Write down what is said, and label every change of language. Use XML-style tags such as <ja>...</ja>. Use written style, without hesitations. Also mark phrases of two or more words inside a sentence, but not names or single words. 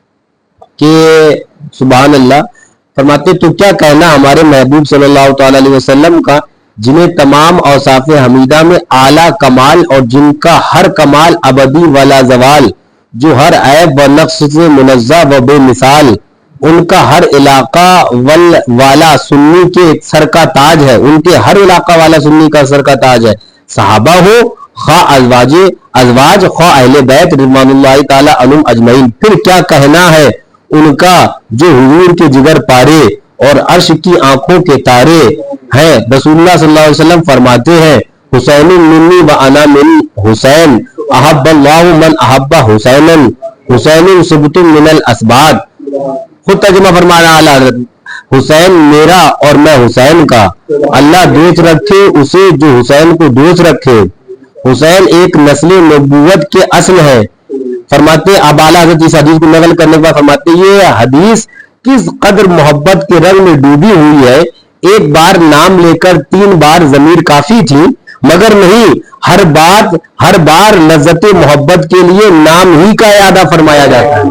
<ur>کہ سبحان اللہ فرماتے تو کیا کہنا ہمارے محبوب صلی اللہ تعالیٰ علیہ وسلم کا جنہیں تمام اوصاف حمیدہ میں اعلیٰ کمال اور جن کا ہر کمال ابدی ولا زوال، جو ہر عیب و نقص سے منزہ و بے مثال، ان کا ہر علاقہ والا سنی کے سر کا تاج ہے، ان کے ہر علاقہ والا سنی کا سر کا تاج ہے. صحابہ ہو خواہ ازواج خواہ اہل بیت</ur> <ar>رضوان اللہ تعالیٰ عنہم اجمعین.</ar> <ur>پھر کیا کہنا ہے ان کا جو حضور کے جگر پارے اور عرش کی آنکھوں کے تارے ہیں. رسول اللہ صلی اللہ علیہ وسلم فرماتے ہیں</ur> <ar>حسین منی و انا من حسین احب اللہ من احب حسین حسین سبت من الاسباد.</ar> <ur>خود ترجمہ فرما رہا اعلیٰ حضرت، حسین میرا اور میں حسین کا، اللہ دوست رکھے اسے جو حسین کو دوست رکھے، حسین ایک نسل نبوت کے اصل ہے. فرماتے اب اعلیٰ حضرت اس حدیث کو نقل کرنے کے بعد فرماتے یہ حدیث کس قدر محبت کے رنگ میں ڈوبی ہوئی ہے، ایک بار نام لے کر 3 بار ضمیر کافی تھی، مگر نہیں، ہر بار لذت محبت کے لیے نام ہی کا اعادہ فرمایا جاتا ہے.</ur>